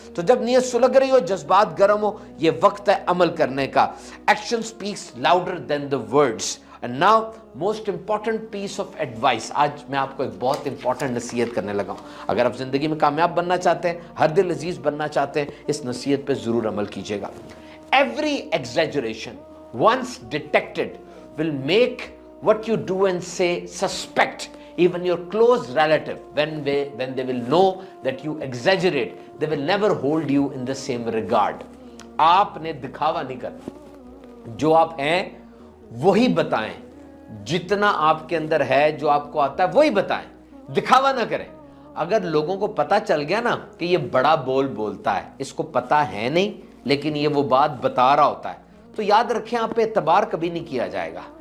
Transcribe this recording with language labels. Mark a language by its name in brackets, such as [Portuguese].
[Hindi] तो जब नीयत सुलग रही हो, जज्बात गर्म हो, ये वक्त है अमल करने का. [English] Action speaks louder than the words. And now most important piece of advice. [Hindi] आज मैं आपको एक बहुत इंपॉर्टेंट नसीहत करने लगा हूं. अगर आप जिंदगी में कामयाब बनना चाहते हैं, हर दिल अजीज बनना चाहते हैं, इस नसीहत पे जरूर अमल कीजिएगा. Every exaggeration once detected will make what you do and say suspect even your close relative. When they will know that you exaggerate, they will never hold you in the same regard. आपने दिखावा नहीं करना, जो आप हैं वही बताएं, जितना आपके अंदर है, जो आपको आता है वही बताएं, दिखावा ना करें. अगर लोगों को पता चल गया ना कि ये बड़ा बोलता है, इसको पता है नहीं लेकिन ये वो बात बता रहा होता है, तो याद रखें आप पे एतबार कभी नहीं किया जाएगा.